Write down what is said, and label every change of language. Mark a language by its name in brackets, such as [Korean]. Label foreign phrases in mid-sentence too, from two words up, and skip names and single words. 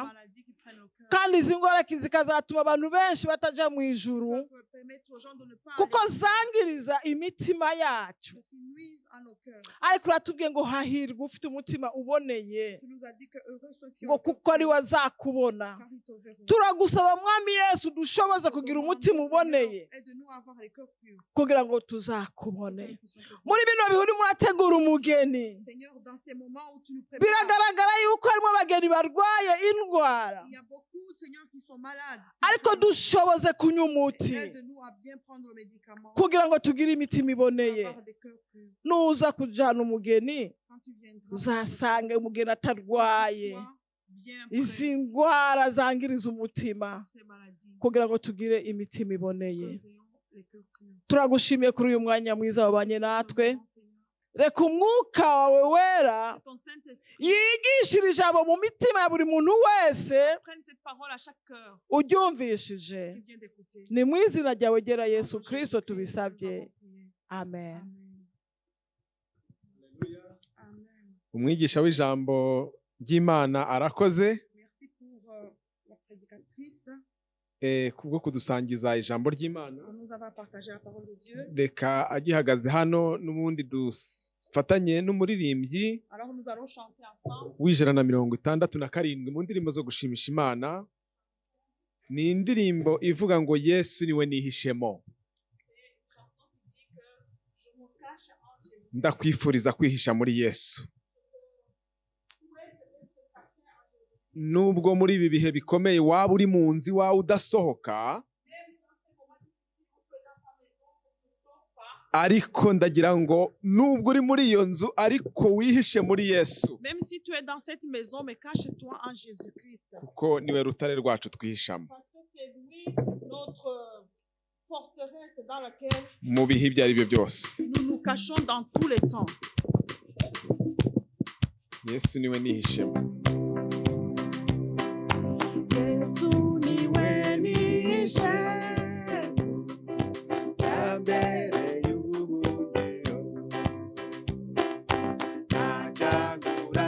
[French] maladies qui prennent le cœur. [Kinyarwanda] kandi izi ndwara zikazatuma abantu benshi bataja mu ijuru [French] Peuvent permettre aux gens de ne pas [Kinyarwanda] kuko [French] aller au ciel, [Kinyarwanda] zangiriza imitima yacu [French] parce qu'ils nuisent à nos cœurs. [Kinyarwanda] ariko uratubwiye ngo hahirwa ufite umutima uboneye [French] Tu nous as dit que heureux ceux qui ont [Kinyarwanda] ngo [French] le cœur [Kinyarwanda] kuko ari [French] pur, [Kinyarwanda] we azakubona [French] car ils te verront. [Kinyarwanda] turagusaba mwami Yesu dushoboze [French] Nous [Kinyarwanda] kugira [French] demandons, [Kinyarwanda] umutima uboneye [French] Seigneur, aide-nous à avoir les cœurs purs. [Kinyarwanda] kugira ngo [French] Que nous [Kinyarwanda] tuzakubone [French] puissions te voir. [Kinyarwanda] muri bino bihe urimo urategura umugeni [French] Seigneur, dans ces moments où tu nous prépares, [Kinyarwanda] biragaragara yuko harimo abageni barwaye indwara [French] il y a beaucoup de Seigneur qui sont malades. [Kinyarwanda] ariko dushoboze kunywa umuti [French] Aide-nous à bien prendre le médicament, [Kinyarwanda] kugira ngo tugire imitima [French] pour [Kinyarwanda] iboneye [French] avoir des cœurs purs. [Kinyarwanda] nuza kujyana umugeni [French] Quand tu viendras, [Kinyarwanda] uzasange umugeni [French] que tu [Kinyarwanda] atarwaye [French] sois bien [Kinyarwanda] izi [French] prêt [Kinyarwanda] ndwara zangiriza umutima [French] pour ces maladies. [Kinyarwanda] kugira ngo tugire imitima iboneye [French] Que nous ayons les cœurs purs. [Kinyarwanda] turagushimiye kuri uyu mwanya mwiza wabanye natwe [French] Nous Seigneur. [Kinyarwanda] reka umwuka wawe wera [French] Que ton Saint-Esprit [Kinyarwanda] yigishire ijambo mu mitima ya buri muntu wese [French] prenne cette parole à chaque cœur [Kinyarwanda] uryumvishije [French] qui vient d'écouter. [Kinyarwanda] ni mu izina ryawe gera Yesu [French] Notre [Kinyarwanda] Kristo [French] Jésus-Christ, [Kinyarwanda] tubisabye [French] nous avons prié. [Kinyarwanda] amen [French] Amen. Amen. [Kinyarwanda] umwigisha w'ijambo ry'Imana arakoze [French] Merci pour la prédicatrice. [Kinyarwanda] kubwo kudusangiza ijambo ry'Imana. [French] On nous a partagé la parole de Dieu. [Kinyarwanda] Reka agihagaze hano n'ubundi dufatanye n'umuririmbyi [French] Alors nous allons chanter ensemble. [Kinyarwanda] w'167 mu ndirimbo zo gushimisha Imana. Ni indirimbo ivuga ngo Yesu niwe nihishemo. [French] Je me cache en Jésus. [Kinyarwanda] Ndakwifuriza kwihisha muri Yesu. Nubwo muri ibi bihe bikomeye waba uri mu nzu iwawe udasohoka, ariko ndagira ngo nubwo uri muri iyo nzu ariko wihishe muri Yesu, [French] Même si tu es dans cette maison, mais cache-toi en Jésus-Christ. [Kinyarwanda] kuko niwe rutare rwacu twihishamo. [French] Parce que c'est lui notre forteresse dans laquelle [Kinyarwanda] Mu bihe ibyo ari byo byose, [French] nous nous cachons dans tous les temps. [Kinyarwanda] Yesu niwe nihishemo. Yesu niwe nihishe, Yambereye ubuhungiro, ntajagura